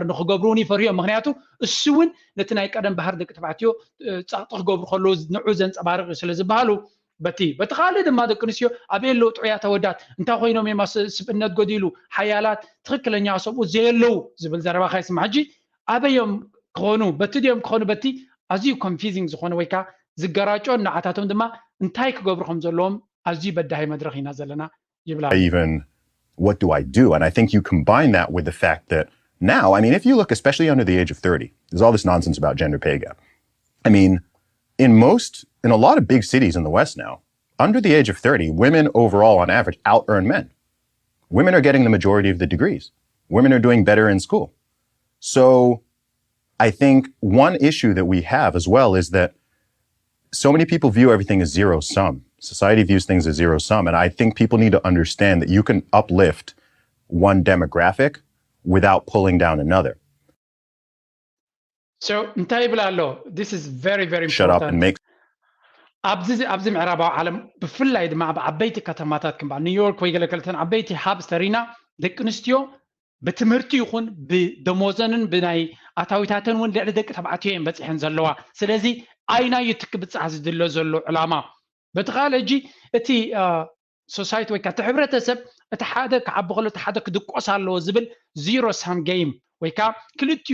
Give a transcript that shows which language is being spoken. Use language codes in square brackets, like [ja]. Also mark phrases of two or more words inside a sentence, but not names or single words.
[ti] ንክገብሩን ይፈርዮም ምክንያቱ እሱ እውን ነቲ ናይ ቀደም ባህር ደቂ ተባዕትዮ ፀቕጢ ክገብሩ ከለዉ ንዑ ዘንፀባርቕ ስለ ዝበሃሉ በቲ ካልእ ድማ ደቂ ኣንስትዮ ኣበየሎ ጥዑያት ኣወዳት እንታይ ኮይኖም እዮም ስብእነት ጎዲሉ ሓያላት ትክክለኛ ሰብኡ ዘየለው ዝብል ዘረባ ከይስማዕ ሕጂ ኣበዮም ክኾኑ በቲ ድዮም ክኾኑ በቲ ኣዝዩ ኮንፊዚንግ ዝኾነ ወይ ከዓ ዝገራጮን ንዓታቶም ድማ እንታይ ክገብሩ ከም ዘለዎም ኣዝዩ በዳሂ መድረኽ ኢና ዘለና ይብላ [en] even what do I do? And I think you combine that with the fact that now, I mean, if you look especially under the age of 30, there's all this nonsense about gender pay gap. I mean, in a lot of big cities in the West now, under the age of 30, women overall on average out-earn men. Women are getting the majority of the degrees. Women are doing better in school. So I think one issue that we have as well is that so many people view everything as zero sum. Society views things as zero sum. And I think people need to understand that you can uplift one demographic without pulling down another. So, this is very, very important. Shut up and make [ti] ኣብዚ ምዕራባዊ ዓለም ብፍላይ ድማ ኣብ ዓበይቲ ከተማታት ከም ኒውዮርክ ወይ ገለከልተን ዓበይቲ ሃብ ስተሪና ደቂ ኣንስትዮ ብትምህርቲ ይኹን ብደሞዘንን ብናይ ኣታዊታትን እውን ልዕሊ ደቂ ተባዕትዮ እየን በፂሐን ዘለዋ ስለዚ ኣይናዩ ትክብፅሕ ዝድሎ ዘሎ ዕላማ በቲ ካልእ ሕጂ እቲ ሶሳይቲ ወይ ከዓ እቲ ሕብረተሰብ እቲ ሓደ ክዓቢ ከሎ እቲ ሓደ ክድቆስ ኣለዎ ዝብል [en] zero sum game [ti] ወይ ከዓ ክልቲኡ